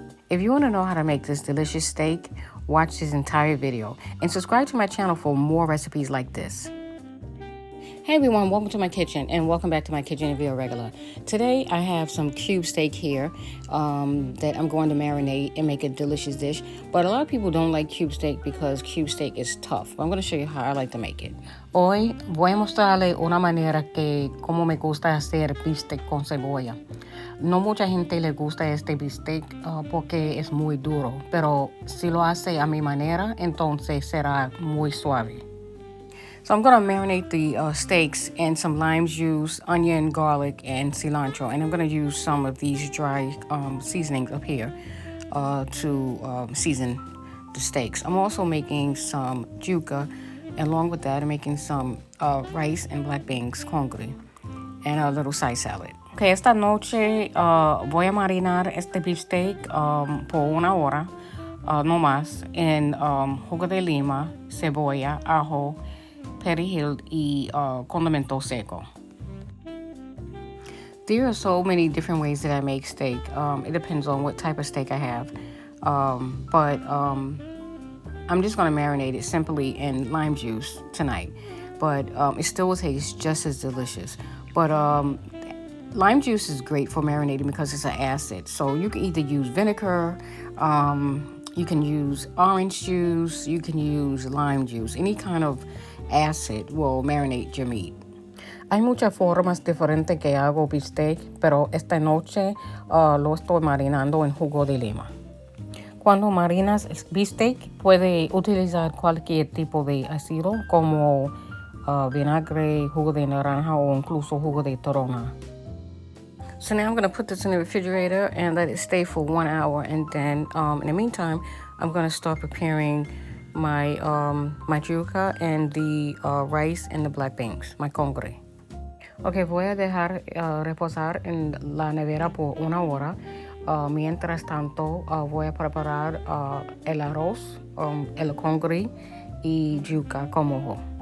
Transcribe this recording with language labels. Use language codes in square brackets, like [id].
[en] If you want to know how to make this delicious steak, watch this entire video and subscribe to my channel for more recipes like this. Hey everyone, welcome to my kitchen and welcome back to my kitchen and video regular. Today I have some cube steak here that I'm going to marinate and make a delicious dish. But a lot of people don't like cube steak because cube steak is tough. But I'm going to show you how I like to make it. [es] Hoy voy a mostrarle una manera que como me gusta hacer bistec con cebolla. No mucha gente le gusta este bistec porque es muy duro, pero si lo hace a mi manera, entonces será muy suave. [en] So I'm going to marinate the steaks in some lime juice, onion, garlic, and cilantro. And I'm going to use some of these dry seasonings up here to season the steaks. I'm also making some yuca. Along with that, I'm making some rice and black beans congri and a little side salad. [es] Okay, esta noche voy a marinar este bistec por una hora, no más, en jugo de lima, cebolla, ajo, perejil y condimento seco. [en] There are so many different ways that I make steak. It depends on what type of steak I have. But I'm just going to marinate it simply in lime juice tonight. But it still will taste just as delicious. But lime juice is great for marinating because it's an acid. So you can either use vinegar, you can use orange juice, you can use lime juice. Any kind of acid will marinate your meat. [es] Hay muchas formas diferentes que hago bistec, pero esta noche lo estoy marinando en jugo de lima. Cuando marinas el bistec, puede utilizar cualquier tipo de ácido como vinagre, jugo de naranja o incluso jugo de toronja. [en] So now I'm going to put this in the refrigerator and let it stay for 1 hour. And then in the meantime, I'm going to start preparing my yuca and the rice and the black beans, my congre. [es] Ok, voy a dejar reposar en la nevera por 1 hora. Mientras tanto, voy a preparar el arroz, el congre y yuca con mojo.